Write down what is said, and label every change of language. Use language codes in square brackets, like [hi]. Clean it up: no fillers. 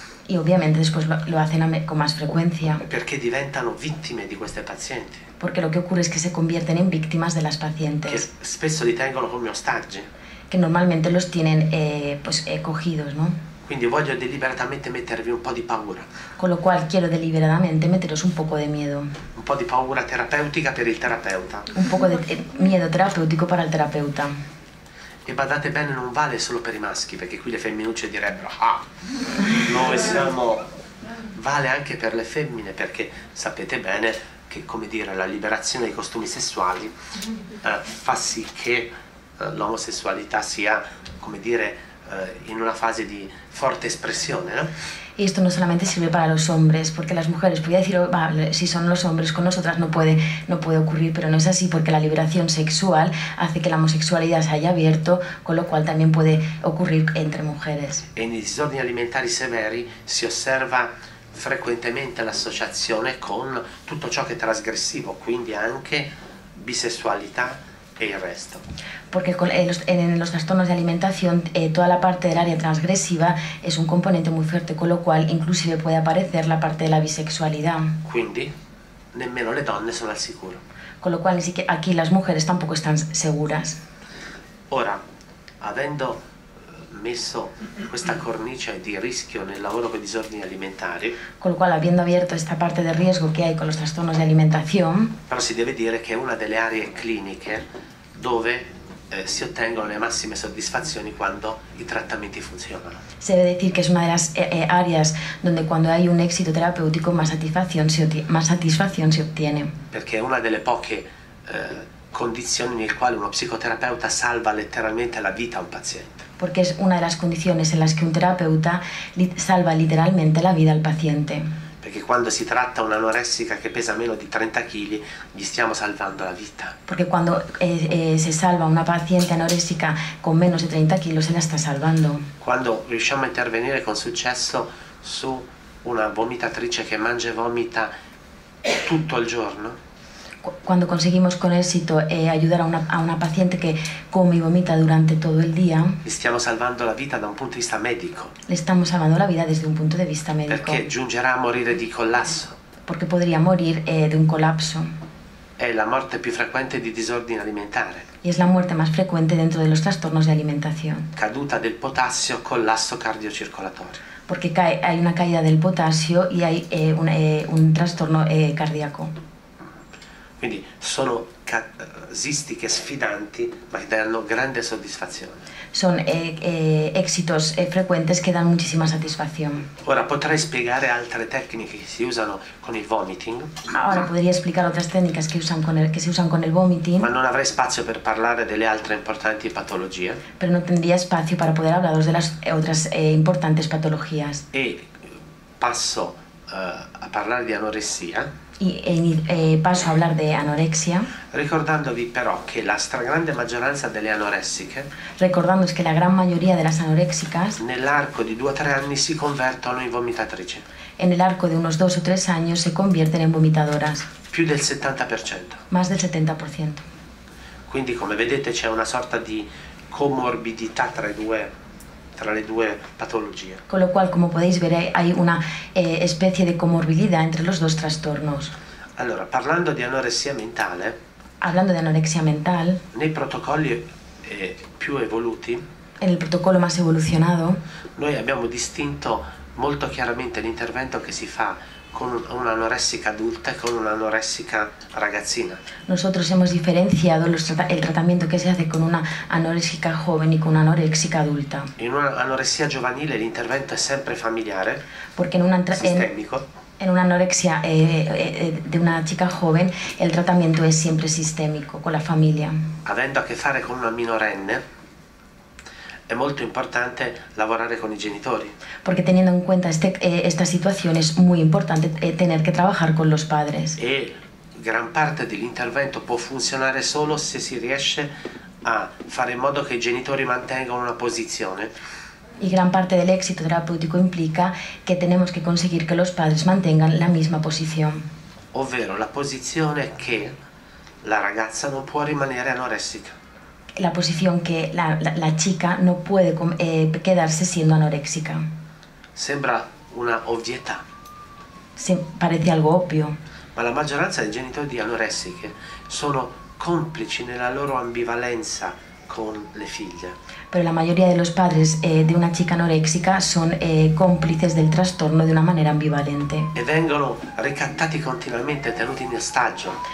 [es] Y obviamente después lo hacen con más frecuencia, [it] Perché diventano vittime di queste pazienti, [es] porque lo que ocurre es que se convierten en víctimas de las [it] che [es] pacientes, [it] spesso li tengono come ostaggi. [es] que normalmente los tienen cogidos, ¿no? [it] Quindi voglio deliberatamente mettervi un po' di paura. [es] Con lo cual quiero deliberadamente meteros un poco de miedo, [it] Un po' di paura terapeutica per il terapeuta. un poco de miedo terapéutico para el terapeuta. E badate bene, non vale solo per i maschi, perché qui le femminucce direbbero ah, noi siamo... Vale anche per le femmine, perché sapete bene che, come dire, la liberazione dei costumi sessuali fa sì che l'omosessualidad sia, come dire, in una fase di forte espressione, no? [es] Y esto no solamente sirve para los hombres, porque las mujeres, podría decir, si son los hombres, con nosotras no puede ocurrir, pero no es así, porque la liberación sexual hace que la homosexualidad se haya abierto, con lo cual también puede ocurrir entre mujeres. [it] E nei disordini alimentari severi si osserva frequentemente l'associazione con tutto ciò che è trasgressivo, quindi anche bisessualità e il resto. [es] Porque en los trastornos de alimentación toda la parte del área transgresiva es un componente muy fuerte, con lo cual inclusive puede aparecer la parte de la bisexualidad. [it] Quindi nemmeno le donne sono al sicuro. [es] Con lo cual ni siquiera aquí las mujeres tampoco están seguras. [it] Ora, avendo messo questa cornice di rischio nel lavoro con i disordini alimentari, [es] Con lo cual, habiendo abierto esta parte de riesgo que hay con los trastornos de alimentación, [it] però si deve dire che è una delle aree cliniche dove si ottengono le massime soddisfazioni quando i trattamenti funzionano. [es] se debe decir que es una de las áreas donde cuando hay un éxito terapéutico más satisfacción se obtiene. [it] Perché è una delle poche condizioni nel quale uno psicoterapeuta salva letteralmente la vita a un paziente. [es] Porque es una de las condiciones en las que un terapeuta salva literalmente la vida al paciente. [it] Perché quando si tratta un'anoressica che pesa meno di 30 kg, gli stiamo salvando la vita. [es] Porque cuando se salva una paciente anoréxica con menos de 30 kilos, se la está salvando. [it] Quando riusciamo a intervenire con successo su una vomitatrice che mangia e vomita tutto il giorno, [es] Cuando conseguimos con éxito ayudar a una paciente que come y vomita durante todo el día, [it] gli stiamo salvando la vita da un punto di vista medico, [es] le estamos salvando la vida desde un punto de vista médico. [it] perché giungerà a morire di collasso. [es] Porque podría morir de un colapso. [it] È la morte più frequente di disordine alimentare. [es] Y es la muerte más frecuente dentro de los trastornos de alimentación. [it] Caduta del potassio, collasso cardiocircolatorio. [es] Porque hay una caída del potasio y hay un trastorno cardíaco. [it] Quindi sono casistiche sfidanti, ma che danno grande soddisfazione. [es] Son éxitos frecuentes que dan muchísima satisfacción. [it] Ora potrei spiegare altre tecniche che si usano con il vomiting, [es] Ahora podría explicar otras técnicas que se usan con el vomiting, [it] ma non avrei spazio per parlare delle altre importanti patologie. [es] pero no tendría espacio para poder hablaros de las otras importantes patologías. [it] E passo a parlare di anoressia, [es] Y paso a hablar de anorexia, [it] ricordandovi però che la stragrande maggioranza delle anoressiche [es] recordándoos que la gran mayoría de las anoréxicas [it] nell'arco di 2 o 3 anni si convertono in vomitatrici, [es] en el arco de unos 2 o 3 años se convierten en vomitadoras, [it] più del 70%. [es] más del 70%. [it] Quindi come vedete c'è una sorta di comorbidità tra le due patologie. [es] Con lo cual, como podéis ver, hay una especie de comorbilidad entre los dos trastornos. [it] Allora, parlando di anoressia mentale, [es] Hablando de anorexia mental, [it] nei protocolli più evoluti, [es] en el protocolo más evolucionado, [it] noi abbiamo distinto molto chiaramente l'intervento che si fa con un'anoressica adulta e con un'anoressica ragazzina. [es] nosotros hemos diferenciado el tratamiento que se hace con una anoréxica joven y con una anoréxica adulta. [it] In un'anoressia giovanile l'intervento è sempre familiare, [es] Porque en [it] sistemico, [es] una anorexia de una chica joven, el tratamiento es siempre sistémico, con la familia. [it] avendo a che fare con una minorenne. È molto importante lavorare con i genitori. [es] Porque teniendo en cuenta esta situación es muy importante tener que trabajar con los padres. [it] E gran parte dell'intervento può funzionare solo se si riesce a fare in modo che i genitori mantengano una posizione. [es] Y gran parte del éxito terapéutico implica que tenemos que conseguir que los padres mantengan la misma posición. [it] Ovvero la posizione che la ragazza non può rimanere anoressica. [es] La posición que la chica no puede quedarse siendo anoréxica. [it] Sembra una ovvietà, [es] Parece algo obvio, [it] ma la maggioranza dei genitori di anoressiche sono complici nella loro ambivalenza con le figlie. [es] pero la mayoría de los padres de una chica anoréxica son cómplices del trastorno de una manera ambivalente. [it] E vengono ricattati continuamente, tenuti in ostaggio.